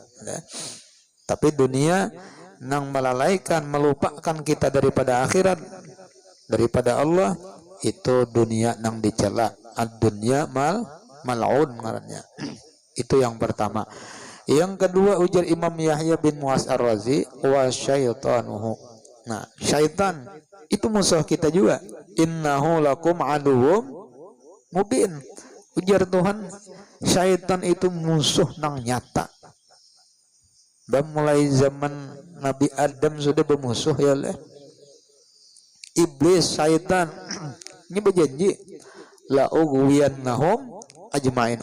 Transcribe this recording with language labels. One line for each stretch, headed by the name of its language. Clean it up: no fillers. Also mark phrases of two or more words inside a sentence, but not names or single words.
Indonesian: Tapi dunia yang melalaikan, melupakan kita daripada akhirat, daripada Allah, itu dunia yang dicela.
Arabic: الدنيا ملعون ngarannya.
Banjar: Itu yang pertama. Yang kedua ujar Imam Yahya bin Mu'az Ar-Razi,
Arabic: وشيطانه.
Indonesian: Nah, syaitan itu musuh kita juga.
Arabic: إنه لكم عدو مبين.
Banjar: Ujar Tuhan, syaitan itu musuh nang nyata.
Indonesian: Dan mulai zaman Nabi Adam sudah bermusuh ya Allah. Iblis, syaitan ini berjanji
Arabic: لأغوينهم أجمعين.